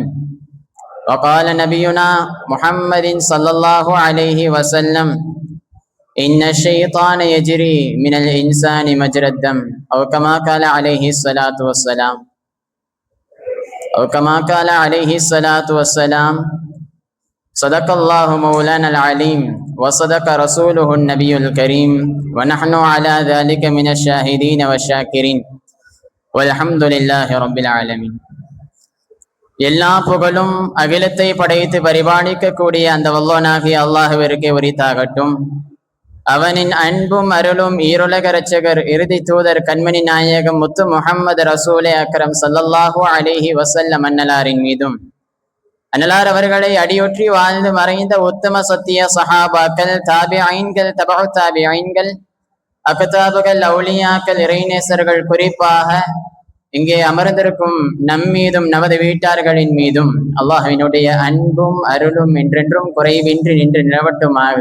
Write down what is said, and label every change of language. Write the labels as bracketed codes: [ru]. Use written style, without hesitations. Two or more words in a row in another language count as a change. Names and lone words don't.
[ar] وقال نبينا محمد صلى الله عليه وسلم: إن الشيطان يجري من الإنسان مجرى الدم، أو كما قال عليه الصلاة والسلام. صدق الله مولانا العليم، وصدق رسوله النبي الكريم، ونحن على ذلك من الشاهدين والشاكرين، والحمد لله رب العالمين. [ta] எல்லா புகழும் அகிலத்தை படைத்து பரிபாலிக்கக்கூடிய அந்த வல்லோனாகிய அல்லாஹ்விற்கே உரித்தாகட்டும். அவனின் அன்பும் அருளும் ஈருலக இரட்சகர் இறுதி தூதர் கண்மணி நாயகம் முத்து முஹம்மது ரசூலே அக்ரம் [ar] صلى الله عليه وسلم [ta] அன்னலாரின் மீதும், அன்னலார் அவர்களை அடியொற்றி வாழ்ந்து மறைந்த உத்தம சத்திய சஹாபாக்கள், தாபிஐன்கள், தபஉ தாபிஐன்கள், அக்தாபுகள், அவுலியாக்கள், இறைநேசர்கள், குறிப்பாக இங்கே அமர்ந்திருக்கும் நம்மீதும் நமது வீட்டார்களின் மீதும் அல்லாஹ்வினுடைய அன்பும் அருளும் என்றென்றும் குறைவின்றி நின்று நிலவட்டுமாக.